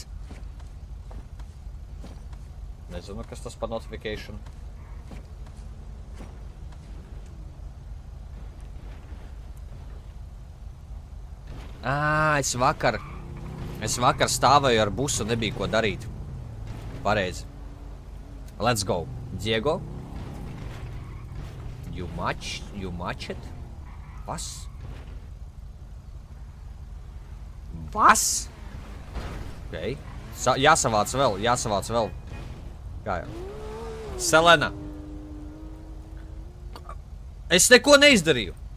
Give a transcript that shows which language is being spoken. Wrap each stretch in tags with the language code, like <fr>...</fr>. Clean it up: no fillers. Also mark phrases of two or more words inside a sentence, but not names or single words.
<lv>Nezinu, kas tas par notification. Es vakar stāvēju ar busu, nebija ko darīt. Pareizi.</lv> <en>Let's go. Diego? You match it? Vas? Vas?</en> <lv>Ok. Jāsavāc vēl. Kā jau? Selena. Es neko neizdarīju.</lv>